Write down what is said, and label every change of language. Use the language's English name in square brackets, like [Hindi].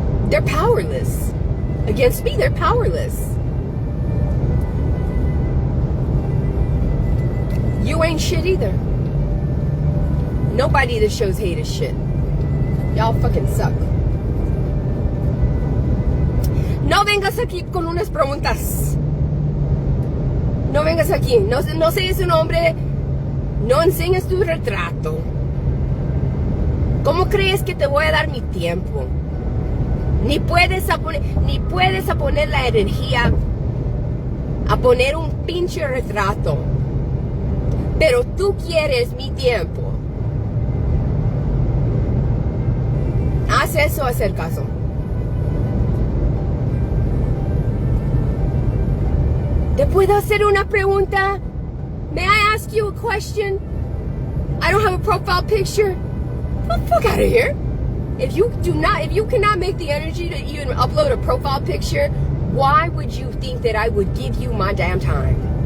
[English] They're powerless. Against me, they're powerless. You ain't shit either. Nobody that shows hate is shit. Y'all fucking suck. [Spanish] No vengas aquí con unas preguntas. No vengas aquí. No sé su nombre. No enseñes tu retrato. ¿Cómo crees que te voy a dar mi tiempo? Ni puedes poner la energía a poner un pinche retrato. Pero tú quieres mi tiempo. Haz eso, hacer caso. ¿Te puedo hacer una pregunta? [English] May I ask you a question? I don't have a profile picture. Get the fuck out of here. If you cannot make the energy to even upload a profile picture, why would you think that I would give you my damn time?